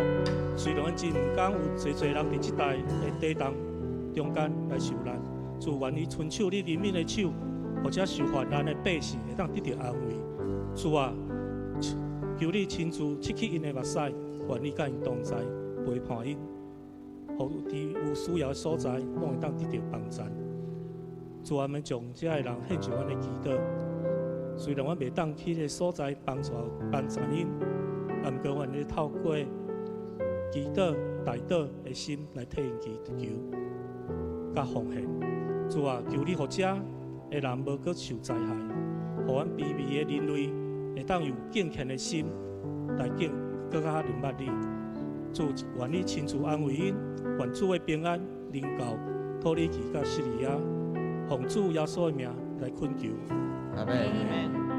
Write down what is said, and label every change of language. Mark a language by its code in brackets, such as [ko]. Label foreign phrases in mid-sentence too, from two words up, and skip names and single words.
[nan] 虽然我真唔敢有侪人伫这代的地动中间来受难，主愿意伸手你怜悯的手， 或者受患难的百姓会当得到安慰。主啊，求你亲自拭去因的目屎，愿你甲因同在，陪伴因，互伫有需要的所在，拢会当得到帮助。主啊，们将这个人献上阮的祈祷。虽然阮袂当去迄个所在帮助因，但毋过阮咧透过祈祷、代祷的心来替因祈求，甲奉献。主啊，求你，互遮的人无搁受灾害，互阮卑微的人类会当有敬虔的心来搁较明捌你。主，愿你亲自安慰因，愿主的平安临到土耳其甲叙利亚，奉主耶稣的名来恳求。阿门。